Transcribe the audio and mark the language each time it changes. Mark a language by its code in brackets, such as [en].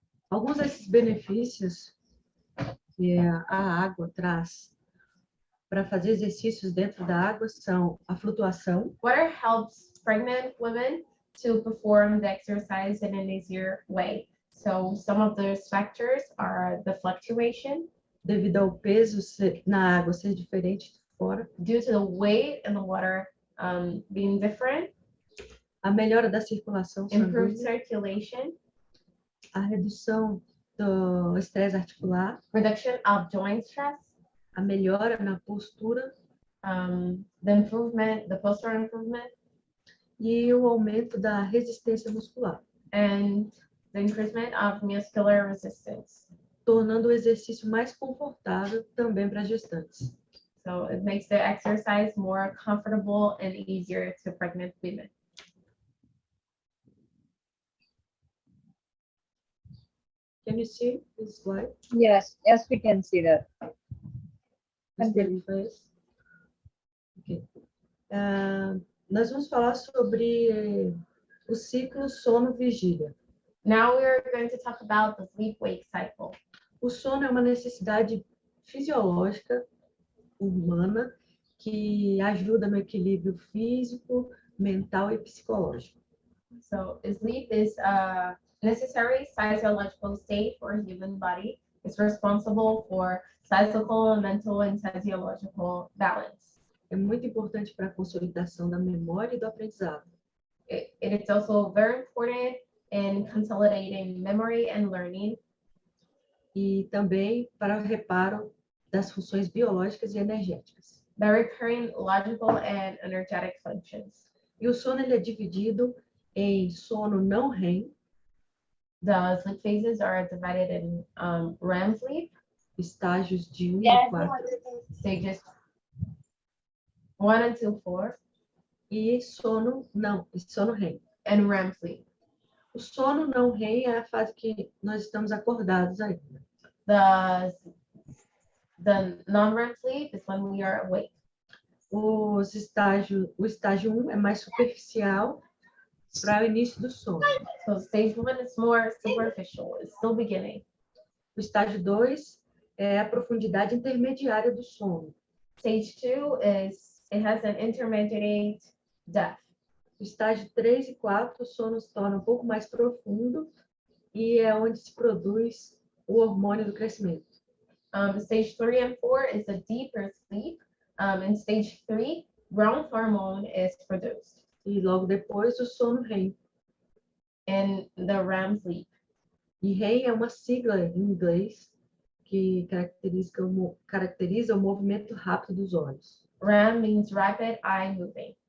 [pt] Alguns desses benefícios que a água traz para fazer exercícios dentro da água são a flutuação, [en] Water helps pregnant women to perform the exercise in an easier way. So some of those factors are the fluctuation [pt] devido ao peso na água ser diferente de fora, [en] due to the weight in the water being different, [pt] a melhora da circulação [en] improved [pt] sanguínea, [en] circulation, [pt] a redução do estresse articular, [en] reduction of joint stress, [pt] a melhora na postura [en] the posture improvement, [pt] e o aumento da resistência muscular, [en] and the increasement of muscular resistance. [pt] tornando o exercício mais confortável também para gestantes. [en] So it makes the exercise more comfortable and easier to pregnant women. Can you see this slide? Yes, yes, we can see that. Continue. Ok. [pt] Nós vamos falar sobre o ciclo sono-vigília. [en] Now we're going to talk about the sleep-wake cycle. [pt] O sono é uma necessidade fisiológica humana que ajuda no equilíbrio físico, mental e psicológico. [en] So sleep is a necessary physiological state for a human body. It's responsible for physical, mental, and physiological balance. [pt] É muito importante para a consolidação da memória e do aprendizado. [en] It's also very important in consolidating memory and learning, [pt] E também para o reparo das funções biológicas e energéticas. [en] by recurring logical and energetic functions. [pt] E o sono ele é dividido em sono não REM, [en] The sleep phases are divided in REM sleep, [pt] estágios de 1 [en] Yes, [pt] a 4, [en] stages 1 until 4, [pt] e sono REM. [en] and REM sleep. [pt] O sono não REM é a fase que nós estamos acordados ainda. [en] The non-REM sleep is when we are awake. [pt] O estágio 1 é mais superficial para o início do sono. [en] So stage 1 is more superficial, it's still beginning. [pt] O estágio 2 é a profundidade intermediária do sono. [en] Stage 2 it has an intermediate depth. [pt] O estágio 3 e 4, o sono se torna um pouco mais profundo e é onde se produz o hormônio do crescimento. [en] Stage 3 and 4 is a deeper sleep. In stage 3, growth hormone is produced. [pt] E logo depois o sono REM. [en] In the REM sleep. [pt] E REM é uma sigla em inglês que caracteriza o movimento rápido dos olhos. [en] REM means rapid eye moving.